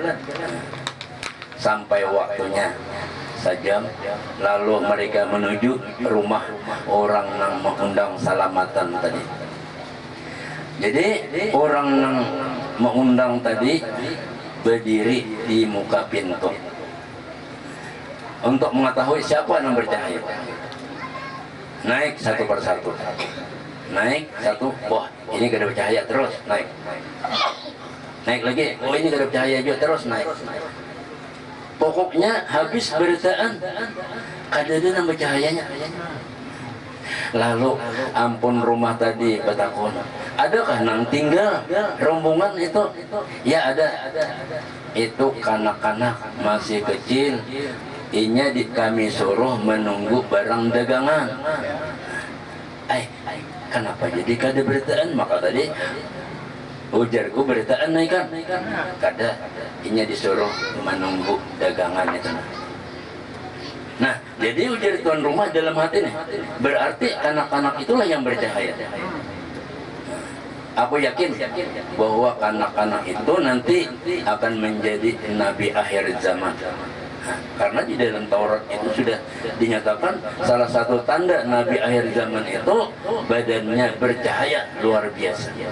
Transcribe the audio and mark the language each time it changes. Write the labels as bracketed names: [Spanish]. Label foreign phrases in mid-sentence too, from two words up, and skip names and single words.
[Indonesian] Sampai waktunya sajam, lalu mereka menuju rumah orang yang mengundang salamatan tadi. Jadi orang yang mengundang tadi berdiri di muka pintu untuk mengetahui siapa yang bercahaya. Naik satu persatu, naik satu, wah ini gak ada bercahaya, terus naik lagi, oh ini gak ada bercahaya juga, terus naik. Pokoknya habis beritaan kadang nambah cahayanya. [Banjar] Lalu ampun rumah tadi bertakun, adakah nang tinggal rombongan itu? Ya ada. Itu kanak-kanak masih kecil, inya kami suruh menunggu barang dagangan. Kenapa jadi kada beritaan? Maka tadi ujarku beritaan naikkan. Kada, inya disuruh menunggu dagangan itu. [Indonesian] Nah, jadi ujar tuan rumah dalam hati nih, berarti anak-anak itulah yang bercahaya. Aku yakin bahwa anak-anak itu nanti akan menjadi nabi akhir zaman. Karena di dalam Taurat itu sudah dinyatakan salah satu tanda nabi akhir zaman itu badannya bercahaya luar biasa.